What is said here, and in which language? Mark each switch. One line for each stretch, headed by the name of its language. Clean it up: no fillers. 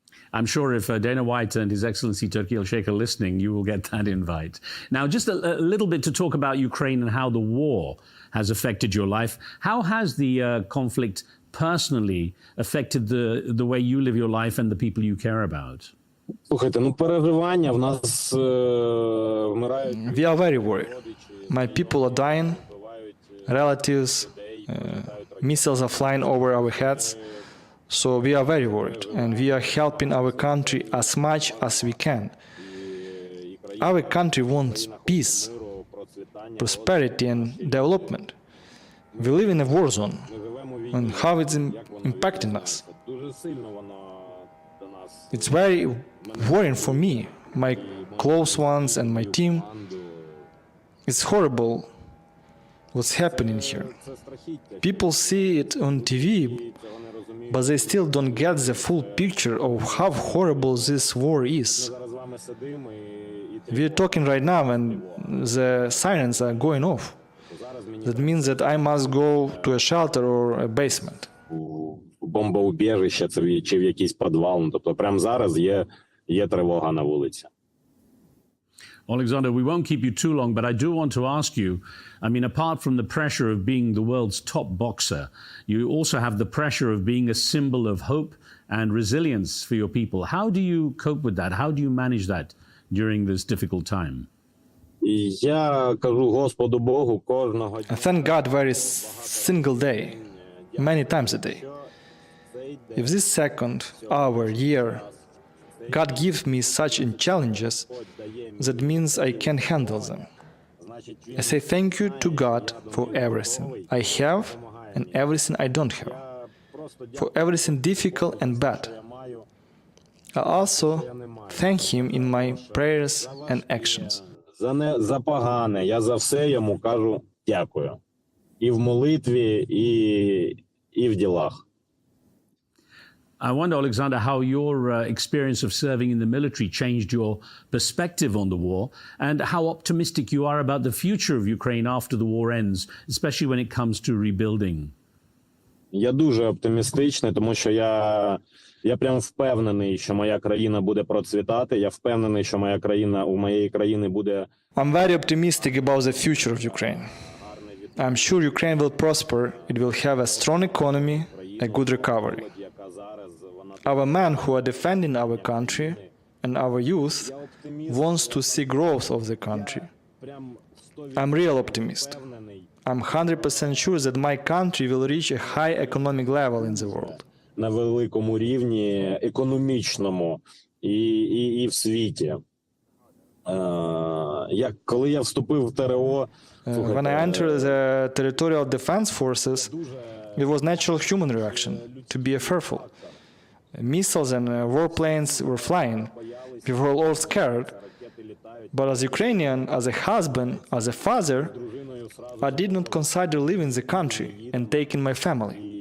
English: I'm sure if Dana White and His Excellency Turki Al-Sheikh are listening, you will get that invite. Now, just a little bit to talk about Ukraine and how the war has affected your life. How has the conflict personally affected the way you live your life and the people you care about?
Ukrainian: Слухайте, переживання в нас вмирають.
English: We are very worried. My people are dying, relatives, missiles are flying over our heads. So we are very worried, and we are helping our country as much as we can. Our country wants peace, prosperity, and development. We live in a war zone, and how it's impacting us. It's very worrying for me, my close ones, and my team. It's horrible what's happening here. People see it on TV, but they still don't get the full picture of how horrible this war is. We're talking right now and the sirens are going off. That means that I must go to a shelter or a basement.
Ukrainian: Бомбоубіжище чи в якийсь підвал. Ну, тобто прямо зараз є тривога на вулиці.
English: Oleksandr, we won't keep you too long, but I do want to ask you, I mean, apart from the pressure of being the world's top boxer, you also have the pressure of being a symbol of hope and resilience for your people. How do you cope with that? How do you manage that during this difficult time?
Ukrainian: Я кажу Господу Богу кожного
English: I thank God every single day, many times a day. If this second, hour, year, God gives me such challenges, that means I can handle them. I say thank you to God for everything I have and everything I don't have, for everything difficult and bad. I also thank Him in my prayers and actions.
Ukrainian: За погане, я за все йому кажу дякую. І в молитві, і в ділах.
English: I wonder, Oleksandr, how your experience of serving in the military changed your perspective on the war and how optimistic you are about the future of Ukraine after the war ends, especially when it comes to rebuilding.
Ukrainian: Я дуже оптимістичний, тому що я прям впевнений, що моя країна буде процвітати. Я впевнений, що у моєї країни буде...
English: I'm very optimistic about the future of Ukraine. I'm sure Ukraine will prosper, it will have a strong economy, a good recovery. Our men who are defending our country and our youth wants to see growth of the country. I'm real optimist. I'm 100% sure that my country will reach a high economic level in the world.
Ukrainian: На великому рівні економічному і в світі. Коли я вступив в ТРО...
English: When I entered the territorial defense forces, it was natural human reaction to be fearful. Missiles and warplanes were flying. We were all scared. But as Ukrainian, as a husband, as a father, I did not consider leaving the country and taking my family.